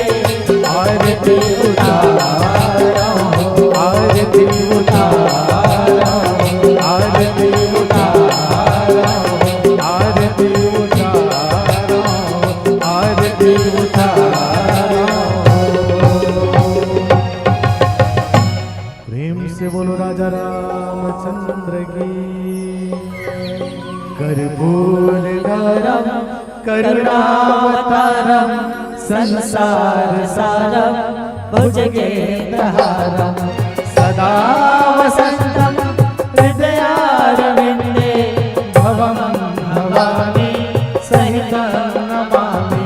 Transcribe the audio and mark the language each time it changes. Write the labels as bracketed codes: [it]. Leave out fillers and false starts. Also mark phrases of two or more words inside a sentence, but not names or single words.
[hi] आरती उतारो आरती उतारो आरती उतारो आरती उतारो आरती उतारो। प्रेम से बोलो राजा रामचंद्र की। [sa] कर्पूर गौरम करुणावतारम संसार सारम भुजगेन्द्रहारम सदा वसंतम हृदयारविंदे भवम भवानी सहितं नमामि।